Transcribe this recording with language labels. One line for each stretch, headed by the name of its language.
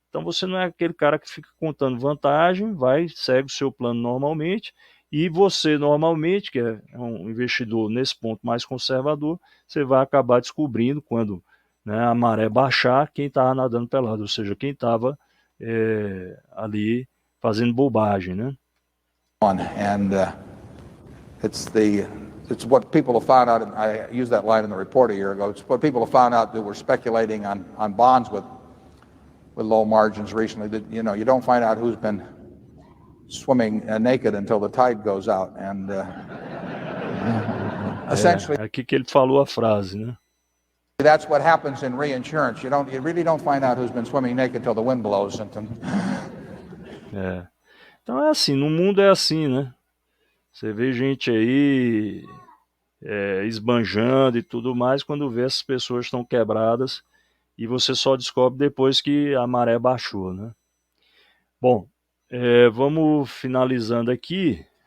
Portuguese: Então você não é aquele cara que fica contando vantagem, segue o seu plano normalmente, e você normalmente, que é um investidor nesse ponto mais conservador, você vai acabar descobrindo quando, né, a maré baixar quem estava nadando pelado, ou seja, quem estava ali fazendo bobagem, né?
English: And it's what people have found out. I used that line in the report a year ago. It's what people have found out that were speculating on bonds with low margins recently. That you don't find out who's been swimming naked until the tide goes out. And essentially,
Portuguese: aqui que ele falou a frase, né?
English: That's what happens in reinsurance. You really don't find out who's been swimming naked till the wind blows.
Portuguese: Então é assim, no mundo é assim, né? Você vê gente aí esbanjando e tudo mais, quando vê essas pessoas estão quebradas, e você só descobre depois que a maré baixou, né? Bom, vamos finalizando aqui.